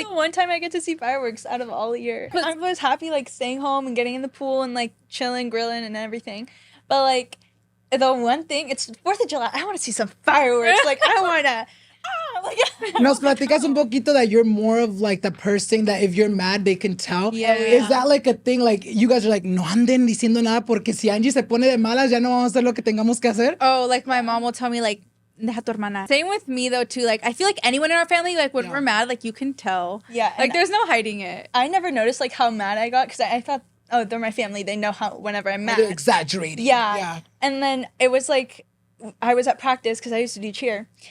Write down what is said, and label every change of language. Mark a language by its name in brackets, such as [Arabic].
[English] like the one time I get to see fireworks out of all year. I was happy like staying home and getting in the pool and like chilling, grilling and everything. But like the one thing, it's 4th of July. I want to see some fireworks. Like I want to [Spanish] Nos platicas un poquito [English] that you're more of like the person that if you're mad, they can tell. Yeah. Is that like a thing? Like you guys are like, [Spanish] no anden diciendo nada porque si Angie se pone de malas, ya no vamos a hacer lo que tengamos que hacer. [English] oh, like my mom will tell me like, [Spanish] deja tu hermana. [English] Same with me though too. Like I feel like anyone in our family, like when Yeah. we're mad, like you can tell. Yeah, Like and there's no hiding it. I never noticed like how mad I got because I thought, oh, they're my family. They know how whenever I'm mad. They're exaggerating. Yeah. And then it was like I was at practice because I used to do cheer.